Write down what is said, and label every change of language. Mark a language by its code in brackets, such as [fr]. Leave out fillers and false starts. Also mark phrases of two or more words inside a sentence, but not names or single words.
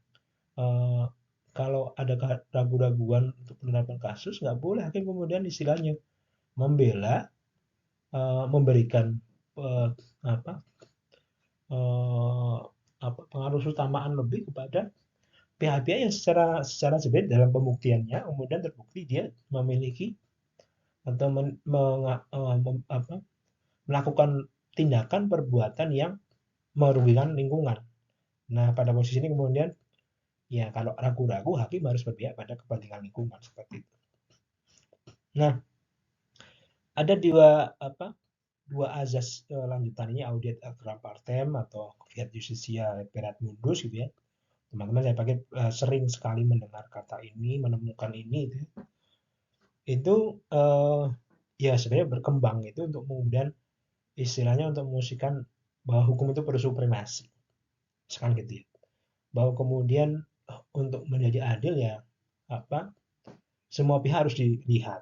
[id] Eh, kalau ada ragu-raguan untuk penerapan kasus nggak boleh hakim kemudian istilahnya membela memberikan eh, apa eh, apa pengaruh utamaan lebih kepada pihak-pihak yang secara sebenarnya dalam pembuktiannya kemudian terbukti dia memiliki atau apa, melakukan tindakan perbuatan yang merugikan lingkungan. Nah, pada posisi ini kemudian ya kalau ragu-ragu hakim harus berpihak pada kepentingan lingkungan seperti itu. Nah, ada dua azas lanjutan ini, [la] audiat altera partem atau fiat justisia perat mundus [id] gitu ya. Teman-teman saya pakai sering sekali mendengar kata ini, menemukan ini itu. Itu ya sebenarnya berkembang itu untuk kemudian istilahnya untuk memusikan bahwa hukum itu bersupremasi. Sekarang gitu ya. Bahwa kemudian untuk menjadi adil ya apa semua pihak harus dilihat.